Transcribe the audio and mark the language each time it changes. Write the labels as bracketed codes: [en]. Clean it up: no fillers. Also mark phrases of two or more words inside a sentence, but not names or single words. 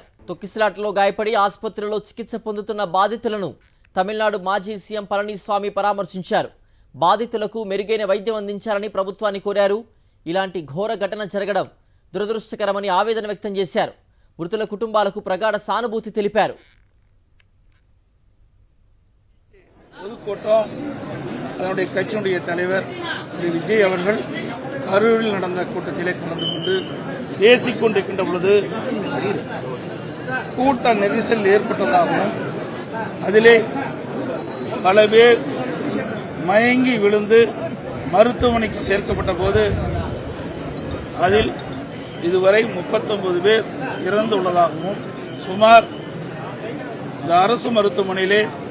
[te] తొక్కిసలాటలో గాయపడి ఆసుపత్రిలో చికిత్స పొందుతున్న బాధితులను తమిళనాడు మాజీ సీఎం పళనిస్వామి పరామర్శించారు. బాధితులకు మెరుగైన వైద్యం అందించాలని ప్రభుత్వాన్ని కోరారు. ఇలాంటి ఘోర ఘటన జరగడం దురదృష్టకరమని ఆవేదన వ్యక్తం చేశారు. మృతుల కుటుంబాలకు ప్రగాఢ సానుభూతి తెలిపారు. [ta] பொதுக்கூட்டம் அதனுடைய கட்சியினுடைய தலைவர் திரு விஜய் அவர்கள் கரூரில் நடந்த கூட்டத்திலே கலந்து கொண்டு பேசிக் கொண்டிருக்கின்ற பொழுது கூட்ட நெரிசல் ஏற்பட்டதாகவும் அதிலே பல பேர் மயங்கி விழுந்து மருத்துவமனைக்கு சேர்க்கப்பட்ட போது அதில் இதுவரை 39 பேர் இறந்துள்ளதாகவும் சுமார் இந்த அரசு மருத்துவமனையிலே